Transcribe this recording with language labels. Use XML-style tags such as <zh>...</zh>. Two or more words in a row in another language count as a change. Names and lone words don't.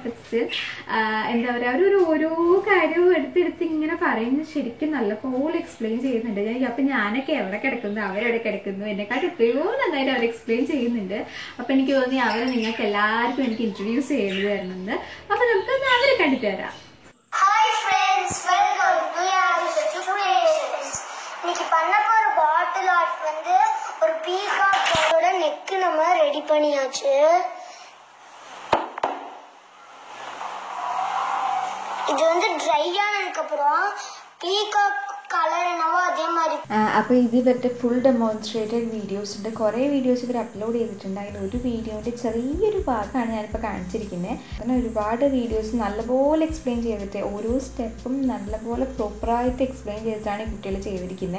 <ml>പക്ഷേ എന്താ പറയുക, അവരൊരു ഓരോ കാര്യവും എടുത്തെടുത്ത് ഇങ്ങനെ പറയുന്നത് ശരിക്കും നല്ലപോലെ എക്സ്പ്ലെയിൻ ചെയ്യുന്നുണ്ട്. അപ്പം ഞാനൊക്കെ എവിടെ കിടക്കുന്നു, അവരെവിടെ കിടക്കുന്നു, എന്നെക്കാട്ടും എത്രയോ നന്നായിട്ട് അവർ എക്സ്പ്ലെയിൻ ചെയ്യുന്നുണ്ട്. അപ്പം എനിക്ക് തോന്നി അവരെ നിങ്ങൾക്ക് എല്ലാവർക്കും എനിക്ക് ഇൻട്രൊഡ്യൂസ് ചെയ്ത് തരുന്നുണ്ട്. അപ്പം നമുക്ക് അവരെ കണ്ടിട്ട് വരാം.</ml> <ta>இன்னைக்கு பண்ண போற பாட்டில் ஆர்ட் வந்து ஒரு பீகாக்கோட நெக் நம்ம ரெடி பண்ணியாச்சு. இது வந்து ட்ரை ஆனதுக்கு அப்புறம் பீகாக் கலர் என்னவோ அதே மாதிரி.</ta> <ml>അപ്പോൾ ഇത് ഇവരുടെ</ml> <en>full demonstrated videos</en> <ml>ഉണ്ട്. കുറേ വീഡിയോസ് ഇവർ അപ്ലോഡ് ചെയ്തിട്ടുണ്ട്. അതിൽ ഒരു വീഡിയോൻ്റെ ചെറിയൊരു ഭാഗമാണ് ഞാനിപ്പോൾ കാണിച്ചിരിക്കുന്നത്. അങ്ങനെ ഒരുപാട് വീഡിയോസ് നല്ലപോലെ എക്സ്പ്ലെയിൻ ചെയ്തിട്ട് ഓരോ സ്റ്റെപ്പും നല്ലപോലെ പ്രോപ്പറായിട്ട് എക്സ്പ്ലെയിൻ ചെയ്തിട്ടാണ് ഈ കുട്ടികൾ ചെയ്തിരിക്കുന്നത്.</ml>